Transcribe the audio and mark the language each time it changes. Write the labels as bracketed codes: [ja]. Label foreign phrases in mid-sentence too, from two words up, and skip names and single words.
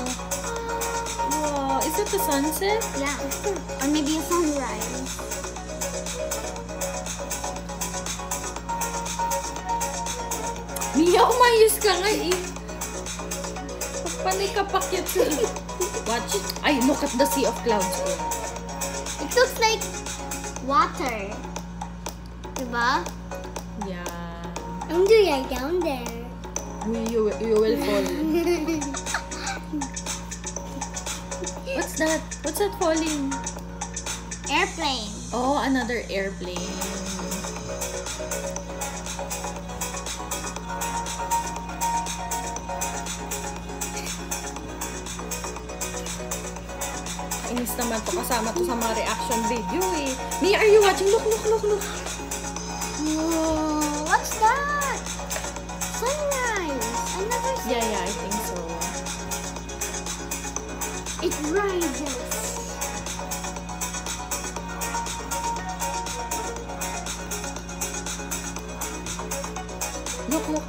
[en] Wow, is it the sunset? Yeah. Or maybe a sunrise. [tl] Mia, umayos ka nga eh. Panay ka pakyat sa... [en] Watch. Ay, look at the sea of clouds. It looks like water. [tl] Diba? [en] Yeah. I'm doing right down there. You will fall. What's that? What's that falling? Airplane. Oh, another airplane. [tl] Inis naman to, kasama to sa mga [en] reaction video [tl] eh. [en] Mia, are you watching? Look. Whoa, what's that? Sunrise. I never seen Yeah, I think so. it rises. Look.